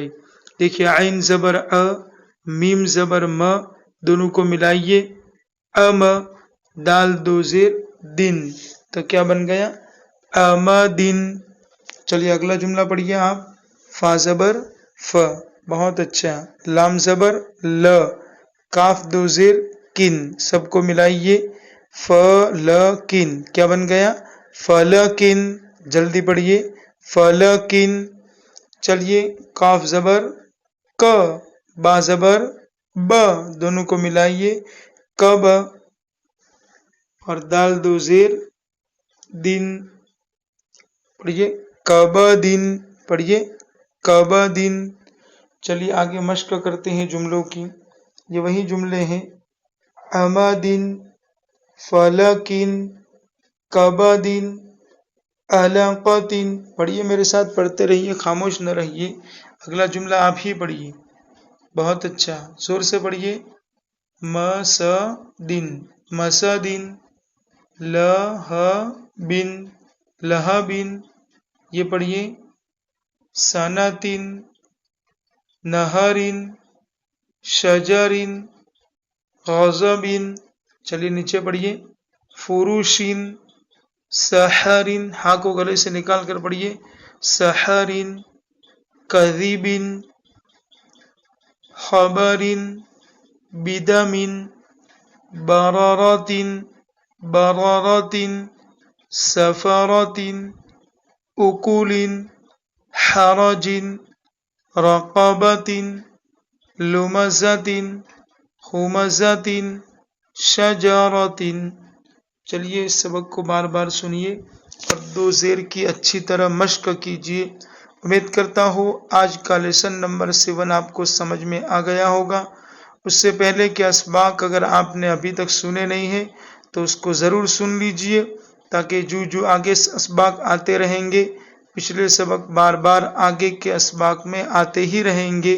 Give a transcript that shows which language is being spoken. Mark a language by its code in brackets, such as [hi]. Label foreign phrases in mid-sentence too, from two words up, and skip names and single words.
[ur] دیکھیے عین زبر ا، میم زبر م، دونوں کو ملائیے، ام، دال دو زیر دن، تو کیا بن گیا؟ دن۔ چلیے اگلا جملہ پڑھیے آپ۔ فا زبر ف، بہت اچھا۔ لام زبر ل، کاف دو زیر کن، سب کو ملائیے، ف ل کن، کیا بن گیا؟ فلکن۔ جلدی پڑھیے، فلکن۔ چلیے کاف زبر ک، با زبر ب، دونوں کو ملائیے، کب، اور دال دو زیر دن، پڑھیے کب دن، پڑھیے کب دن۔ چلیے آگے مشق کرتے ہیں جملوں کی۔ یہ وہی جملے ہیں، [ar] امدن، فلکن کبدن علقتن. [ur] پڑھیے میرے ساتھ، پڑھتے رہیے، خاموش نہ رہیے. اگلا جملہ آپ ہی پڑھیے. بہت اچھا، زور سے پڑھیے. [ar] مسدن مسدن. لہبن لہبن. [ur] یہ پڑھیے. [ar] سنتن نہرن شجرن غضبن. [ur] چلیے نیچے پڑھیے. [ar] فروشن سحرن. [ur] ہاں کو گلے سے نکال کر پڑھیے. [ar] سحرن کذبن خبرن بدمن بررتن بررتن سفرتن اکلن حرجن رقبتن لمزتن خمزتن شجرتن. [ur] چلیے اس سبق کو بار بار سنیے اور دو زیر کی اچھی طرح مشق کیجیے. امید کرتا ہوں آج کا لیسن نمبر 7 آپ کو سمجھ میں آ گیا ہوگا. اس سے پہلے کہ اسباق اگر آپ نے ابھی تک سنے نہیں ہیں تو اس کو ضرور سن لیجیے تاکہ جو آگے اسباق آتے رہیں گے، پچھلے سبق بار بار آگے کے اسباق میں آتے ہی رہیں گے.